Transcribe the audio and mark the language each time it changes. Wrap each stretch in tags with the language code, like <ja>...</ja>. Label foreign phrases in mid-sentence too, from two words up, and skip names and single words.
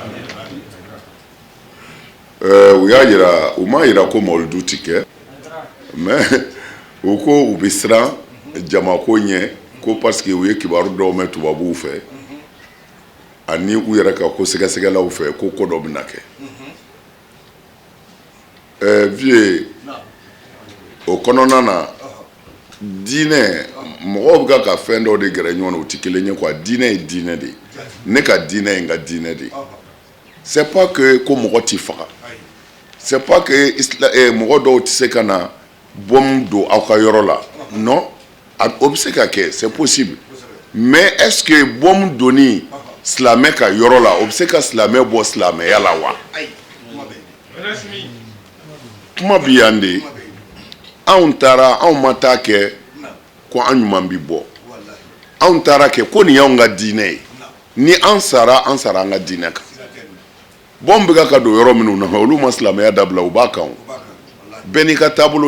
<bm>u y'a yira u m'a yira ko mawludu ti kɛ mais u ko u bɛ siran jamako ɲɛ ko</bm> <fr>parce que</fr> <bm>u ye kibaru dɔw mɛn tubabuw fɛ ani u yɛrɛ ka ko sɛgɛsɛgɛlaw fɛ ko ko dɔ bɛna kɛ vie o kɔnɔna na diinɛ mɔgɔw bɛ ka fɛn dɔw de gɛrɛ ɲɔgɔn na u tɛ kelen ye quoi diinɛ ye diinɛ de ye ne ka diinɛ ye n ka diinɛ de ye</bm> <fr>c'est pas que</fr> <bm>ko mɔgɔ t'i faga</bm> <fr>c'est pas que</fr> <bm>mɔgɔ dɔw tɛ se ka na bom do aw ka yɔrɔ la non o bɛ se ka kɛ</bm> <fr>c'est possible mais est-ce que</fr> <bm>bom doni silamɛ ka yɔrɔ la o bɛ se ka silamɛ bɔ silamɛya la wa kuma bɛ yan de anw taara anw ma taa kɛ ko an ɲuman bi bɔ anw taara kɛ ko nin y'anw ka diinɛ ye ni an sara an ka diinɛ kan bom bɛ ka don yɔrɔ minnu na olu ma silamɛya dabila u b'a kan bɛɛ n'i ka taabolo</bm>